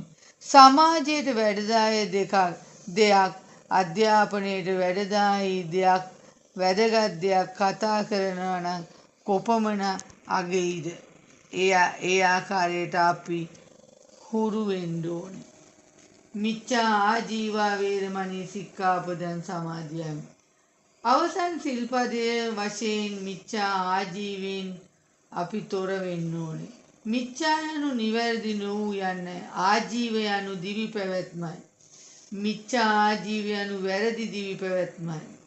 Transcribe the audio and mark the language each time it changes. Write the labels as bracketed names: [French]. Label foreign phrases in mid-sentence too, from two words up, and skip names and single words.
[Sinhala] සමාජයට වැඩදායී දෙයක්, අධ්‍යාපනයට වැඩදායී දෙයක්, වැදගත් දෙයක් කතා කරනවා නම් කොපමණ අගෙයිද? ඒ ආකාරයට අපි හුරු වෙන්න ඕනේ. [Pali] මිච්ඡා ආජීවා වේරමණී සික්ඛාපදං සමාදියාමි. [Sinhala] අවසන් සිල්පදයේ වශයෙන් මිච්ඡා ආජීවයෙන් අපි තොර වෙන්න ඕනේ. මිච්ඡා යනු නිවැරදි නොවූ යන්නේ. ආජීව යනු දිවි පැවැත්මයි. [Pali] මිච්ඡා ආජීව [Sinhala] යනු වැරදි දිවි පැවැත්මයි.